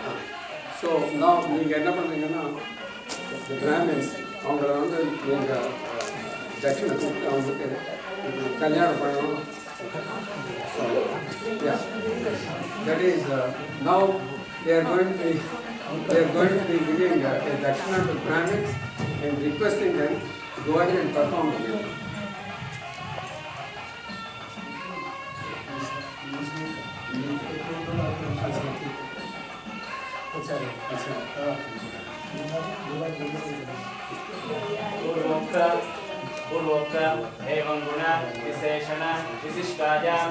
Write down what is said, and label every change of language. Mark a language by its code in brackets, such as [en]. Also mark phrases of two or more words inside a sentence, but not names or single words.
[en] So now [ta] நீங்க என்ன பண்றீங்கன்னா [en] the Brahmins [ta] அவங்க வந்து நீங்க தட்சிணை கொடுத்து அவங்களுக்கு கல்யாணம் பண்ணணும். [en] So yeah, that is now they are going to be giving a dakshina to Brahmins and requesting them to go ahead and perform the yoga. [sa] पूर्वोक्त एवं गुण विशेषण विशिष्टायाम्